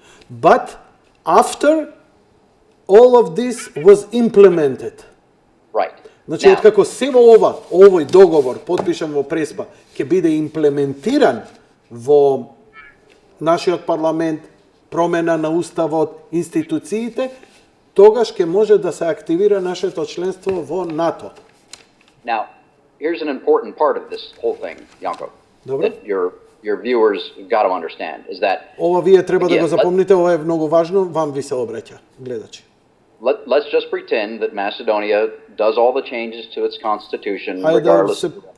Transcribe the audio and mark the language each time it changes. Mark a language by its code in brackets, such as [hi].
[en] But after all of this was implemented. Right. [mk] Значи, откако се во овој договор, потпишан во Преспа, ќе биде имплементиран во нашиот парламент, промена на уставот, институциите, тогаш ќе може да се активира нашето членство во НАТО. [en] Now, here's an important part of this whole thing, Janko, that your viewers got to understand, is that... [mk] Ова вие треба да го запомните, ова е многу важно, вам ви се обраќа, гледачи. [en] Let's just pretend that Macedonia does all the changes to its constitution, regardless.